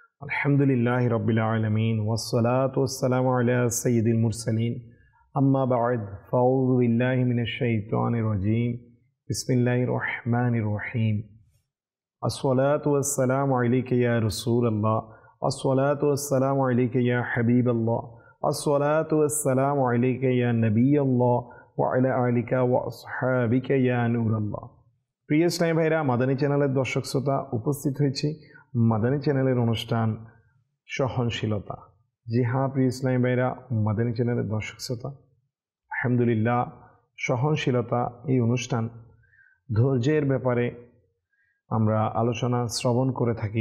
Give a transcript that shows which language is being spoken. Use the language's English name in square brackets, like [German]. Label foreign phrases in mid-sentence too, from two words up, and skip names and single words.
[Arabic] الحمد لله رب العالمين والصلاة والسلام على سيد المرسلين أما بعد فأعوذ بالله من الشيطان الرجيم بسم الله الرحمن الرحيم الصلاة والسلام عليك يا رسول الله الصلاة والسلام عليك يا حبيب الله الصلاة والسلام عليك يا نبي الله وعلى آلك وأصحابك يا نور الله. [Bangla] প্রিয় ইসলামী ভাইরা, মাদানী চ্যানেলের দর্শক শ্রোতা, উপস্থিত হয়েছি মাদানী চ্যানেলের অনুষ্ঠান সহনশীলতা। জি হ্যাঁ প্রিয় ইসলামী ভাইরা, মাদানী চ্যানেলের দর্শক শ্রোতা, আলহামদুলিল্লাহ, সহনশীলতা এই অনুষ্ঠান ধৈর্যের ব্যাপারে আমরা আলোচনা শ্রবণ করে থাকি।